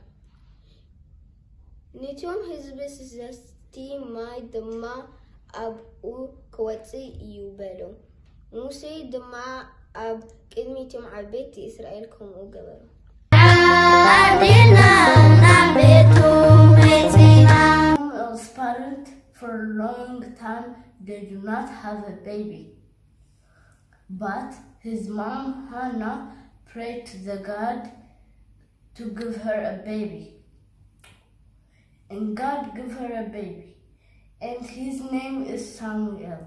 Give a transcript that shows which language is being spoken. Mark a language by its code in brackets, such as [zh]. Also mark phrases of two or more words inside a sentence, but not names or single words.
[ti] ነቶም ህዝቢ ስስቲ ማይ ድማ ኣብኡ ክወፅእ እዩ በሎ ሙሴ ድማ ኣብ ቅድሚቶም ዓበይቲ እስራኤል ከምኡ ገበሩ [en] Parent for a long time they do not have a baby, but his mom Hannah prayed to the God to give her a baby, and God gave her a baby, and his name is Samuel.